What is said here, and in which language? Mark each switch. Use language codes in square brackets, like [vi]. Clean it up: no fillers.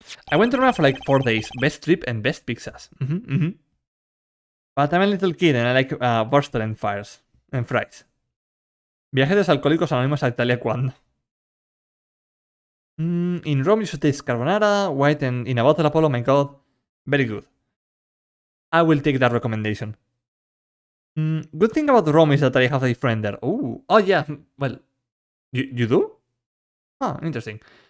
[en] I went around for like 4 days. Best trip and best pizzas. But I'm a little kid and I like Buster and fries. [es] Viajes alcohólicos anónimos a Italia cuando. [en] In Rome you should taste carbonara, white and in a bottle Apollo, my god. Very good. I will take that recommendation. Good thing about Rome is that I have a friend there. Oh yeah, well, you do? Oh, interesting.